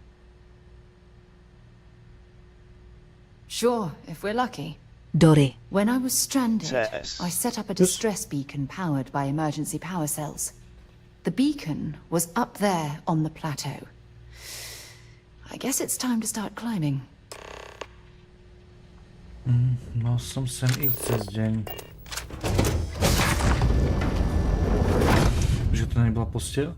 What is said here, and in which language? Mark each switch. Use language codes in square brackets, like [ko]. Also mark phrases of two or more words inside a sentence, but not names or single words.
[en] Sure, if we're lucky. Dory. When I was stranded, Yes. I set up a distress beacon powered by emergency power cells. The beacon was up there on the plateau. I guess it's time to start climbing. [sk] Mal som sem ísť cez deň. Že to nebola posteľ?